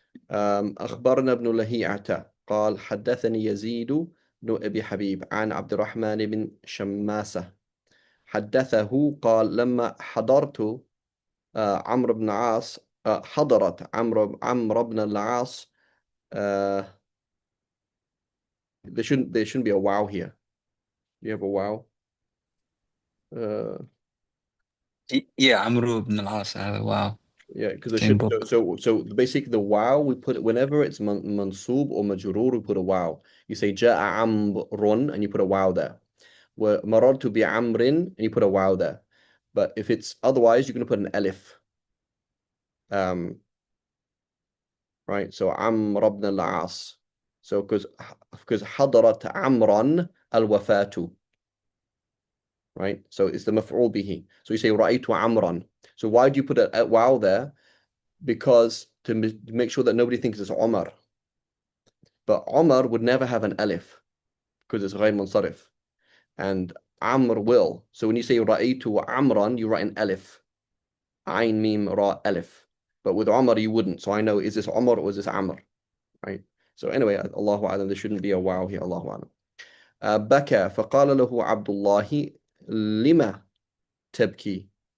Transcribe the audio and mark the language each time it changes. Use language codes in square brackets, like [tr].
[ar] أخبرنا ابن لهيعة قال حدثني يزيد بن أبي حبيب عن عبد الرحمن بن شماسة حدثه قال لما حضرت عمرو بن عاص حضرت عمرو بن العاص. [en] There shouldn't be a wow here. You have a wow. Uh, Yeah, [ar] عمرو بن العاص. [en] Wow. yeah, because there Same should book. so basically the wow we put whenever it's mansub or majrur we put a wow. You say [ar] جاء عمرو [en] and you put a wow there. [ar] ومررت بعمر [en] and you put a wow there. But if it's otherwise you're going to put an alif. Right? So [ar] عمرو بن العاص. [en] So because [ar] حضرت عمرا الوفاة. [en] Right? So it's the maf'ul bihi. So you say [ar] رأيت عمرا. [en] So why do you put a wow there? Because to make sure that nobody thinks it's Omar. But Omar would never have an alif because it's غير منصرف. And Amr will. So when you say [ar] رأيت عمرا, [en] you write an alif. Ayn mim ra alif. But with Omar you wouldn't. So I know, is this Omar or is this Amr? Right? So anyway, Allahu Alam, there shouldn't be a wow here. Allahu Alam. [ar] بكى فقال له عبد الله لما تبكي.